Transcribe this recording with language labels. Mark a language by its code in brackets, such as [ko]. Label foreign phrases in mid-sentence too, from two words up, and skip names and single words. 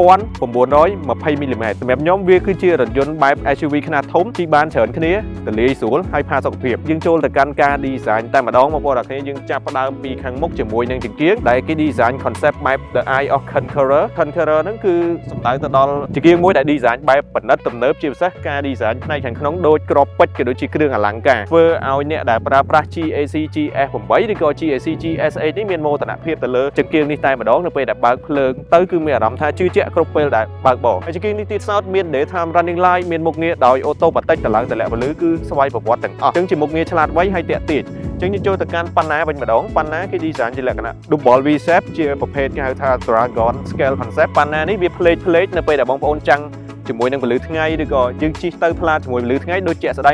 [km] 2920 mm សម្រាប់ខ្ញុំវាគឺជារថយន្តបែប SUV ខ្នាតធំជិះបានច្រើនគ្នាទលាយស្រួលហើយផាសុកភាពយើងចូលទៅកាន់ការ design តែម្ដងបងប្អូនអរគ្នាយើងចាប់ផ្ដើមពីខាងមុខជាមួយនឹងចង្កៀងដែលគេ [en] design concept [km] បែប The Eye of Conqueror ហ្នឹងគឺសំដៅទៅដល់ចង្កៀងមួយដែល design បែបប្រណិតទំនើបជាពិសេសការ design ផ្នែកខាងក្នុងដូចក្របពេជ្រក៏ដូចជាគ្រឿងអលង្ការធ្វើឲ្យអ្នក ដែលប្រើប្រាស់ GAC GS8 ឬក៏ GAC GS8 នេះមានមោទនភាពទៅលើចង្កៀងនេះតែម្ដងនៅពេលដែលបើកភ្លើងទៅគឺមានអារម្មណ៍ថាជឿជាក់គ្រប់ពេលដែលបើកបរហើយចង្កៀងនេះទៀតសោតមាន [en] daytime running light [km] មានមុខងារដោយ automatic តម្លើងទម្លាក់ពលឺគឺស្វ័យប្រវត្តិទាំងអស់អញ្ចឹងជាមុខងារឆ្លាតវៃហើយតាក់ទាញអញ្ចឹង យើងចូលទៅកាន់ប៉ាណាវិញម្ដងប៉ាណាគេ design ជាលក្ខណៈ [en] double V shape [km] ជាប្រភេទគេហៅថា [en] Dragon Scale concept [km] ប៉ាណានេះវាផ្លេកនៅពេលដែលបងប្អូនចាំងជាមួយនឹងពលឺថ្ងៃឬក៏យើងជិះទៅផ្លាតជាមួយពលឺថ្ងៃដូចជាក់ស្ដែង